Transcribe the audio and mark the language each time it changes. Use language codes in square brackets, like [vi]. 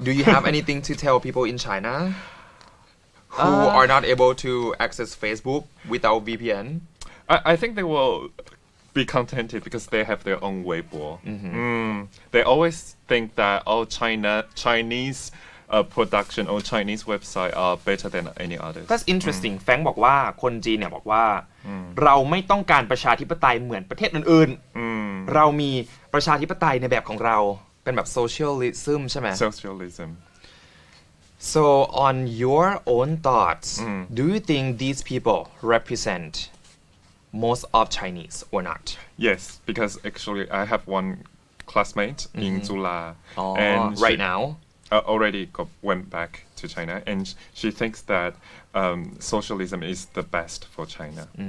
[en] Do you have anything to tell people in China who are not able to access Facebook without VPN?I think they will be contented because they have their own Weibo. They always think that Chinese production or Chinese website are better than any others. That's interesting. [th] แฟรงค์บอกว่าคนจีนเนี่ยบอกว่าเราไม่ต้องการประชาธิปไตยเหมือนประเทศอื่นๆเรามีประชาธิปไตยในแบบของเราเป็นแบบ socialism ใช่ไหม [en] Socialism. So on your own thoughts, do you think these people represent most of Chinese or not? Yes, because actually I have one classmate in Zula and right now already went back to China and she thinks that socialism is the best for China.